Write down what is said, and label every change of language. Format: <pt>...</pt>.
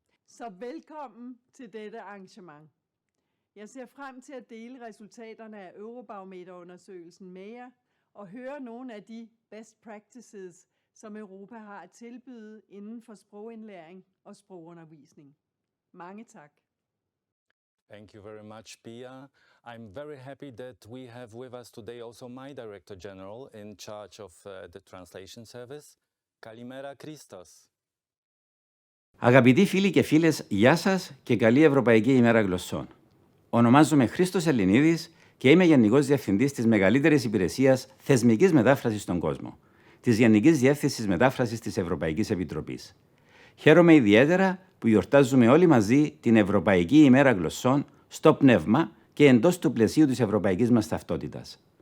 <da>Så velkommen til dette arrangement. Jeg ser frem til at dele resultaterne af Eurobarometerundersøgelsen med jer og høre nogle af de best practices, som Europa har at tilbyde inden for sprogindlæring og sprogundervisning. Mange tak.</da> <en>Thank you very much, Pia. I'm very happy that we have with us today also my Director General in charge of the translation service, Kalimera Christos.</en> <el>Αγαπητοί φίλοι και φίλες, γεια σας και καλή Ευρωπαϊκή ημέρα γλωσσών. Ονομάζομαι Χρήστος Ελληνίδης και είμαι Γενικός Διευθυντής της μεγαλύτερης υπηρεσίας θεσμικής μετάφρασης στον κόσμο, της Γενικής Διεύθυνσης Μετάφρασης της Ευρωπαϊκής Επιτροπής. Χαίρομαι ιδιαίτερα που γιορτάζουμε όλοι μαζί την Ευρωπαϊκή ημέρα γλωσσών στο πνεύμα και εντός του πλαισίου της ευρωπαϊκής μας ταυτότητας.</el>